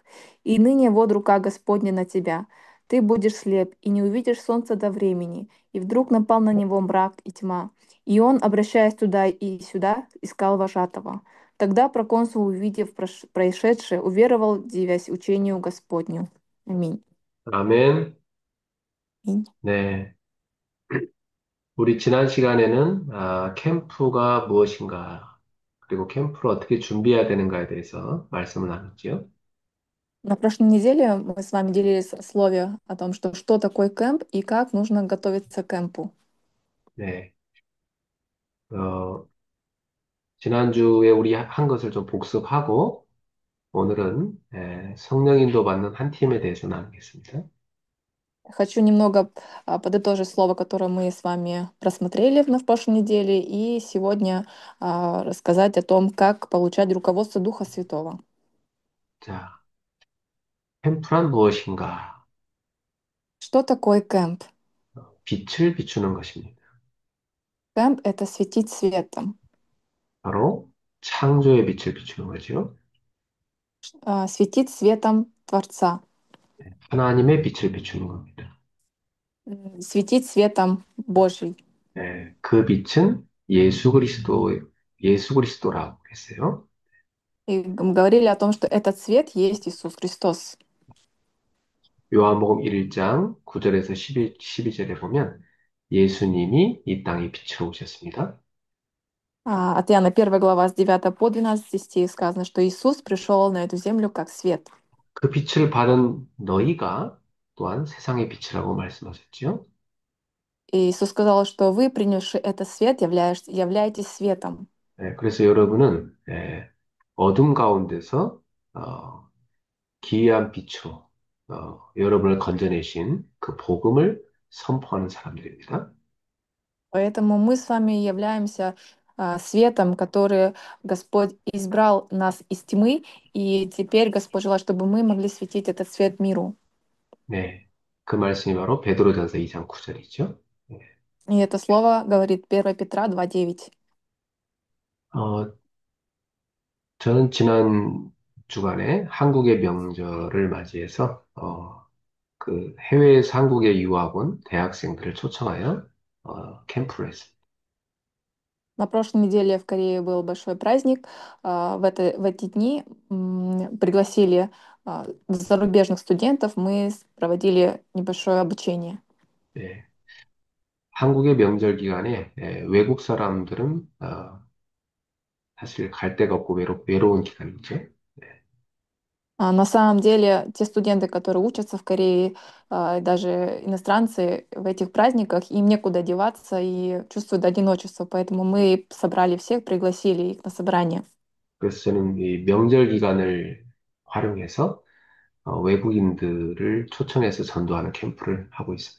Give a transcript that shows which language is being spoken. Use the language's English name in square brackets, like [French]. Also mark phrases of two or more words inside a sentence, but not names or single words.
[Russian] И ныне вот рука Господня на тебя. Ты будешь слеп и не увидишь солнца до времени». И вдруг напал на него мрак и тьма. И он, обращаясь туда и сюда, искал вожатого. Тогда проконсул, увидев происшедшее, уверовал, дивясь учению Господню. Аминь. [Korean] 아멘. [Russian] Аминь. [Korean] 네. 우리 지난 시간에는 캠프가 무엇인가, 그리고 캠프를 어떻게 준비해야 되는가에 대해서 말씀을 나눴지요. [Russian] На прошлой неделе мы с вами делились о слове о том, что такое кемп и как нужно готовиться к кемпу. [Korean] 네. 어, 지난주에 우리 한 것을 좀 복습하고, 오늘은 성령 인도 받는 한 팀에 대해서 나누겠습니다. [Russian] Хочу немного подытожить слово, которое мы с вами просмотрели на прошлой неделе, и сегодня рассказать о том, как получать руководство Духа Святого. [Korean] 자, 캠프란 무엇인가? [Russian] Что такое кемп? [Korean] 빛을 비추는 것입니다. [Russian] Кемп — это светить светом. [Korean] 바로 창조의 빛을 비추는 거죠. [Russian] Светить светом Творца, [Korean] 하나님의 빛을 비추는 겁니다. [Russian] светить светом Божий. [Korean] 그 빛은 예수 그리스도라고 했어요. [Russian] И говорили о том, что этот свет есть Иисус Христос. [Korean] 요한복음 1장 9절에서 12절에 보면 예수님이 이 땅에 빛으로 오셨습니다. [Russian] От Иоанна 1 глава с 9 по 12 стих сказано, что Иисус пришел на эту землю как свет. [Korean] 그 빛을 받은 너희가 또한 세상의 빛이라고 말씀하셨지요. [Russian] И Иисус сказал, что вы, принявший этот свет, являетесь светом. [Korean] 그래서 여러분은 어둠 가운데서 기이한 빛으로 여러분을 건져내신 그 복음을 선포하는 사람들입니다. [Russian] Поэтому мы с вами являемся светом, который Господь избрал нас из тьмы, и теперь Господь желает, чтобы мы могли светить этот свет миру. [Korean] 네, 그 말씀이 바로 베드로전서 2장 9절이죠. [Russian] И это слово говорит 1 Петра 2:9. [Korean] 저는 지난 주간에 한국의 명절을 맞이해서 그 해외에서 한국에 유학 온 대학생들을 초청하여 캠프를 했습니다. [Russian] На прошлой неделе в Корее был большой праздник. В эти дни пригласили зарубежных студентов. Мы проводили небольшое обучение. [Korean] 예, 한국의 명절 기간에 외국 사람들은 사실 갈 데가 없고 외로운 기간이죠. 네. [Russian] На самом деле, те студенты, которые учатся в Корее, даже иностранцы в этих праздниках, им некуда деваться и чувствуют одиночество. Поэтому мы собрали всех, пригласили их на собрание. [Korean] 그래서 저는 이 명절 기간을 활용해서 외국인들을 초청해서 전도하는 캠프를 하고 있습니다.